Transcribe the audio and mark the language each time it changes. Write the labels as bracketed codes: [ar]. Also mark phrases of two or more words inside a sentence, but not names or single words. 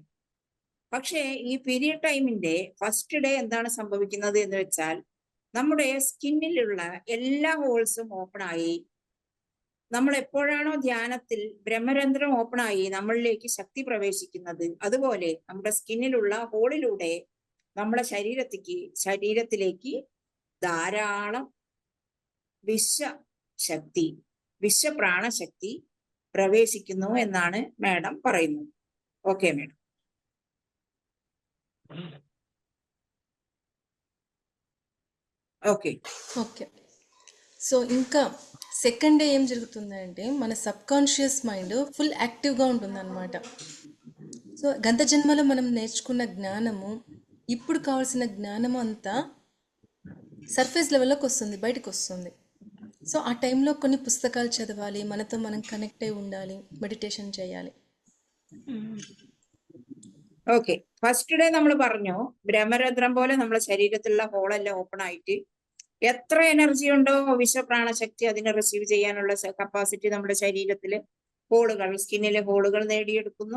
[ml] പക്ഷേ ഈ പീരിയഡ് ടൈമിന്റെ [en] first day [ml] എന്താണ് സംഭവിക്കുന്നത് എന്ന് വെച്ചാൽ, നമ്മുടെ സ്കിന്നിലുള്ള എല്ലാ ഹോൾസും ഓപ്പൺ ആയി, നമ്മൾ എപ്പോഴാണോ ധ്യാനത്തിൽ ബ്രഹ്മരന്ധ്രം ഓപ്പൺ ആയി നമ്മളിലേക്ക് ശക്തി പ്രവേശിക്കുന്നത്, അതുപോലെ നമ്മുടെ സ്കിന്നിലുള്ള ഹോളിലൂടെ നമ്മുടെ ശരീരത്തിലേക്ക് ധാരാളം വിശ്വശക്തി, വിശ്വപ്രാണശക്തി പ്രവേശിക്കുന്നു എന്നാണ് മാഡം പറയുന്നത്. [en] okay madam. [te] ఓకే ఓకే. సో ఇంకా [en] second day [te] ఏం జరుగుతుందంటే, మన [en] sub conscious mind [te] ఫుల్ యాక్టివ్గా ఉంటుందన్నమాట. సో గత జన్మలో మనం నేర్చుకున్న జ్ఞానము, ఇప్పుడు కావాల్సిన జ్ఞానము అంతా సర్ఫేస్ లెవెల్లోకి వస్తుంది, బయటకు వస్తుంది. సో ఆ టైంలో కొన్ని పుస్తకాలు చదవాలి, మనతో మనం కనెక్ట్ అయి ఉండాలి, మెడిటేషన్ చేయాలి. [ml] ഓക്കെ. [en] first day [ml] നമ്മൾ പറഞ്ഞു ബ്രഹ്മരന്ധ്രം പോലെ നമ്മുടെ ശരീരത്തിലുള്ള ഹോളെല്ലാം ഓപ്പൺ ആയിട്ട് എത്ര എനർജി ഉണ്ടോ വിശ്വപ്രാണശക്തി അതിനെ റിസീവ് ചെയ്യാനുള്ള കപ്പാസിറ്റി നമ്മുടെ ശരീരത്തില് ഹോളുകൾ, സ്കിന്നിലെ ഹോളുകൾ നേടിയെടുക്കുന്നു.